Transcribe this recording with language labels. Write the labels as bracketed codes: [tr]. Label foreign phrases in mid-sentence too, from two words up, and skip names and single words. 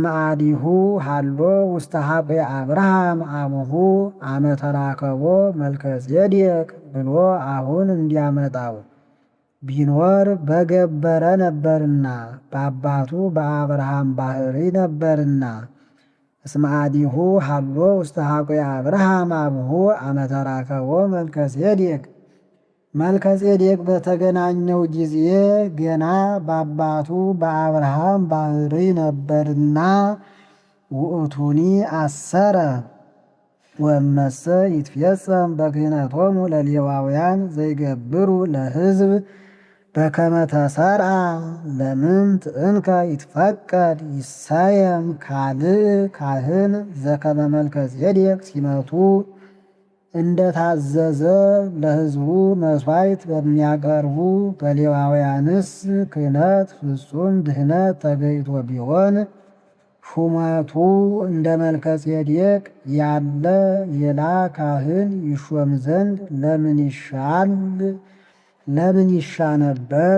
[gez] አዲሁ ሃሎ ውስተ ሀቤ አብርሃም አሙሁ አመ ተራከቦ መልከ ጼዴቅ [am] ብሎ አሁን እንዲያመጣው ቢኖር በገበረ ነበርና በአባቱ በአብርሃም ባሕሪ ነበርና። [gez] እስመ አዲሁ ሃሎ ውስተ ሀቤ አብርሃም አሙሁ አመ ተራከቦ መልከ ጼዴቅ [am] መልከጼዴቅ በተገናኘው ጊዜ ገና በአባቱ በአብርሃም ባህሪ ነበርና [gez] ውእቱኒ አሰረ ወመሰ ይትፌጸም በክህነቶሙ ለሌዋውያን ዘይገብሩ ለሕዝብ በከመ ተሰርዓ ለምንት እንከ ይትፈቀድ ይሰየም ካልእ ካህን ዘከመ መልከጼዴቅ ሲመቱ [am] እንደታዘዘ ለሕዝቡ መሥዋዕት በሚያቀርቡ በሌዋውያንስ ክህነት ፍጹም ድህነት ተገይቶ ቢሆን ሹመቱ እንደ መልከጼዴቅ ያለ ሌላ ካህን ይሾም ዘንድ ለምን ይሻ ነበር?